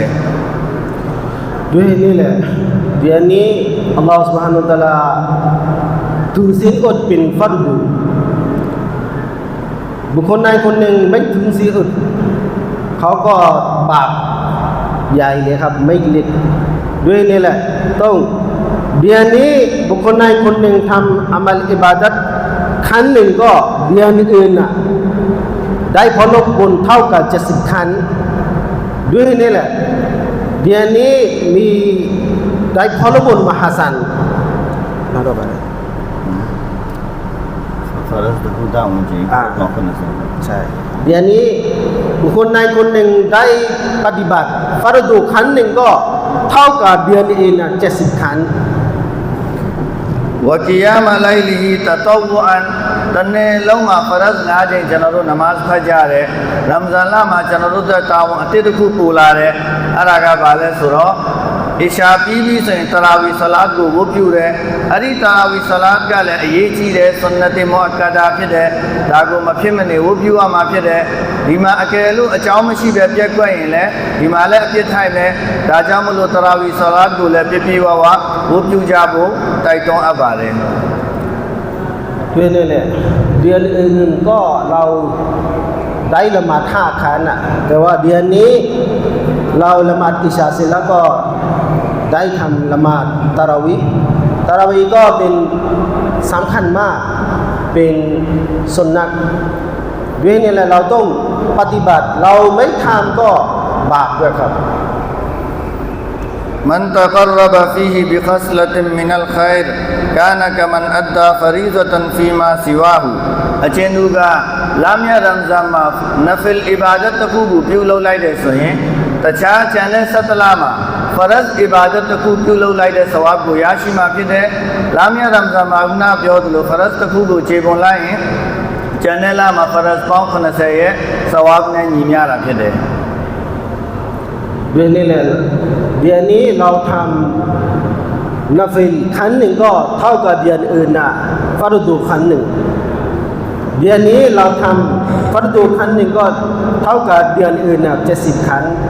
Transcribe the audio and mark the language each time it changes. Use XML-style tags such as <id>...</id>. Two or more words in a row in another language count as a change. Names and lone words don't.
<th>ด้วยนี่แหละเดือนนี้อัลลอฮฺ سبحانه และ تعالى ถือศีลอดเป็นฟัรดูบุคคลใด คนหนึ่งไม่ถือศีลอดเขาก็บาปใหญ่เลยครับไม่เล็กด้วยนี่แหละต้องเดือนนี้บุคคลใดคนหนึ่งทำอามัลอิบาดัตครั้งหนึ่งก็เดือนอื่นน่ะได้ผลบุญเท่ากับ70ครั้งด้วยนี่แหละเดือนนี้มีได้ผลบุญมหาศาลนะต่อไป</th> <my>ဖရတ်တစ်ခုတောင်းကြည့်တော့90</my> <th>ใช่เดือนนี้บุคคลใดคนหนึ่งได้ปฏิบัติฟารดูครั้งหนึ่งก็เท่ากับเดือนอื่นน่ะ70ครั้ง</th> <my>ဝကီယာမလိုက်လီတတောဝအန်တနေ့လုံးမှာဖရတ်၅ချိန်ကျွန်တော်တို့နမတ်ဖတ်ကြတယ်ရမဇန်လမှာကျွန်တော်တို့ တဲ့တာဝန်အတိတ်တစ်ခုပူလာတယ်အဲ့ဒါကဘာလဲဆိုတော့အီရှာပြီးပြီဆိုရင်တရာဝီဆလာတ်ကိုဝတ်ပြုတယ်အဲ့ဒီတရာဝီဆလာတ်ကလည်းအရေးကြီးတယ်ဆွန်နတ်မုအက္ကဒါဖြစ်တယ်ဒါကိုမဖြစ်မနေဝတ်ပြုရမှာဖြစ်တယ်ဒီမှာအကယ်လို့အကြောင်းမရှိပဲပြက်ကွက်ရင်လည်းဒီမှာလည်းအပြစ်ထိုက်မယ်ဒါကြောင့်မလို့တရာဝီဆလာတ်ကိုလည်းပြပြဝဝဝတ်ပြုကြဖို့တိုက်တွန်းအပ်ပါတယ်</my> <th>ด้วยนี่แหละเดือนอื่นก็เราได้ละหมาด5ครั้งน่ะแต่ว่าเดือนนี้เราละหมาดอิชาเสร็จแล้วก็ได้ทำละหมาดตะเราะวีห์ก็เป็นสำคัญมากเป็นสุนนะห์ด้วยนี่แหละเราต้องปฏิบัติเราไม่ทำก็บาปด้วยครับ</th> <ar>من تقرب فيه بخصلة من الخير كان كمن أدى فريضة فيما سواه</ar> <my>အချင်းသူကလာမြတ်ရမ်ဇန်မှာနဖလ်အီဘာဒတ်တစ်ခုကိုပြုလုပ်လိုက်တယ်ဆိုရင်တခြားကျန်တဲ့17လမှာဖရတ်အီဘာဒတ်တစ်ခုပြုလုပ်လိုက်တဲ့ဆဝါဘ်ကိုရရှိမှာဖြစ်တယ်လာမြတ်ရမ်ဇန်မှာခုနပြောသလိုဖရတ်တစ်ခုကိုခြေပုံလိုက်ရင်ကျန်တဲ့လမှာဖရတ်ပေါင်း80ရဲ့ဆဝါဘ်နဲ့ညီမျှတာဖြစ်တယ်</my> <th>ด้วยนี่แหละเดือนนี้เราทำนัฟลครั้งหนึ่งก็เท่ากับเดือนอื่นน่ะฟารดูครั้งหนึ่งเดือนนี้เราทำฟารดูครั้งหนึ่งก็เท่ากับเดือนอื่นน่ะ70ครั้ง</th>